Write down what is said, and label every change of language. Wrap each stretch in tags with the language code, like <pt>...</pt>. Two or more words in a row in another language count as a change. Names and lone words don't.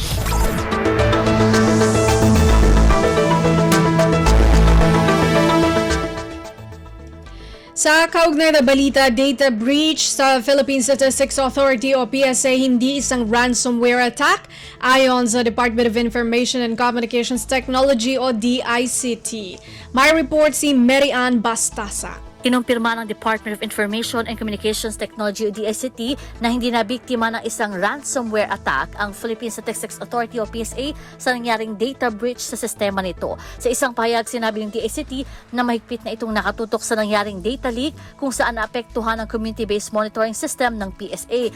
<tl>Sa kaugnay na balita,</tl> <en>data breach</en> <tl>sa Philippine Statistics Authority o PSA hindi isang</tl> <en>ransomware attack</en> <tl>ayon sa Department of Information and Communications Technology o DICT. May report si Mary Ann Bastasa. Kinumpirma ng Department of Information and Communications Technology o DICT na hindi na biktima ng isang</tl> <en>ransomware attack</en> <tl>ang Philippine Statistics Authority o PSA sa nangyaring</tl> <en>data breach</en> <tl>sa sistema nito. Sa isang pahayag, sinabi ng DICT na mahigpit na itong nakatutok sa nangyaring</tl> <en>data leak</en> <tl>kung saan naapektuhan ang</tl> <en>community-based monitoring system</en> <tl>ng PSA.</tl>